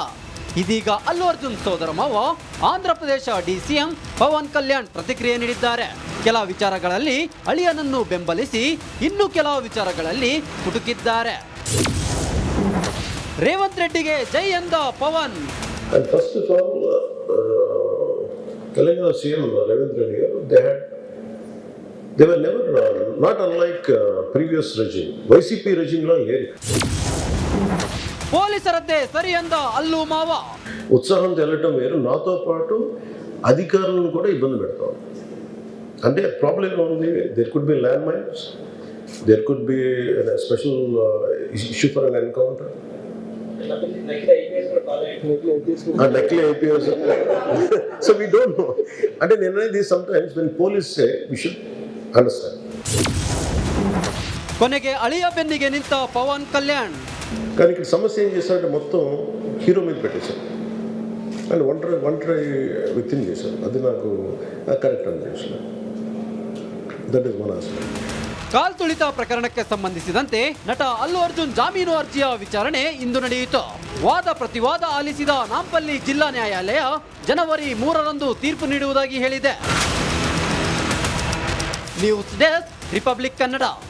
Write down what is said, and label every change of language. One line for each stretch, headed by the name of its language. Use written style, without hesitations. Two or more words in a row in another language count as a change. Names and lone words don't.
Kannada: ಇದೀಗ ಅಲ್ಲು ಅರ್ಜುನ್ ಸೋದರ ಮಾವ ಆಂಧ್ರ ಪ್ರದೇಶ ಡಿಸಿಎಂ ಪವನ್ ಕಲ್ಯಾಣ್ ಪ್ರತಿಕ್ರಿಯೆ ನೀಡಿದ್ದಾರೆ. ಕೆಲ ವಿಚಾರಗಳಲ್ಲಿ ಅಳಿಯನನ್ನು ಬೆಂಬಲಿಸಿ ಇನ್ನು ಕೆಲವು ವಿಚಾರಗಳಲ್ಲಿ ಕುಟುಕಿದ್ದಾರೆ. ರೇವಂತ್ ರೆಡ್ಡಿಗೆ ಜೈ ಎಂದ ಪವನ್.
English: And first of all, Telangana CM Ravindra Reddy, they were never, not unlike previous regime. YCP regime la here.
Kannada: ಪೊಲೀಸರದ್ದೇ ಸರಿ ಎಂದ ಅಲ್ಲು ಮಾವ.
Telugu: ఉత్సాహం తెలటం వేరు, నాతో పాటు అధికారులను కూడా ఇబ్బంది పెడతాం. అంటే ప్రాబ్లం ఉంది,
English: there could be land mines, there could be special issue for an encounter.
Telugu: నకిలీ ఐపీఎస్.
English: So we don't know.
Telugu: అంటే నేను అనేది
English: sometimes when police say we should understand.
Kannada: ಕೊನೆಗೆ ಅಳಿಯ ಬೆನ್ನಿಗೆ ನಿಂತ ಪವನ್ ಕಲ್ಯಾಣ್.
Telugu: కానీ ఇక్కడ సమస్య ఏం చేశారంటే మొత్తం హీరో మీద పెట్టేశారు అండ్ ఒంటరి వ్యక్తిని చేశారు. అది నాకు కరెక్ట్ అనిపించలేదు.
English: That is one aspect.
Kannada: ಕಾಲ್ ತುಳಿತ ಪ್ರಕರಣಕ್ಕೆ ಸಂಬಂಧಿಸಿದಂತೆ ನಟ ಅಲ್ಲು ಅರ್ಜುನ್ ಜಾಮೀನು ಅರ್ಜಿಯ ವಿಚಾರಣೆ ಇಂದು ನಡೆಯಿತು. ವಾದ ಪ್ರತಿವಾದ ಆಲಿಸಿದ ನಾಂಪಲ್ಲಿ ಜಿಲ್ಲಾ ನ್ಯಾಯಾಲಯ ಜನವರಿ 3ರಂದು ತೀರ್ಪು ನೀಡುವುದಾಗಿ ಹೇಳಿದೆ. ನ್ಯೂಸ್ ಡೆಸ್ಕ್, ರಿಪಬ್ಲಿಕ್ ಕನ್ನಡ.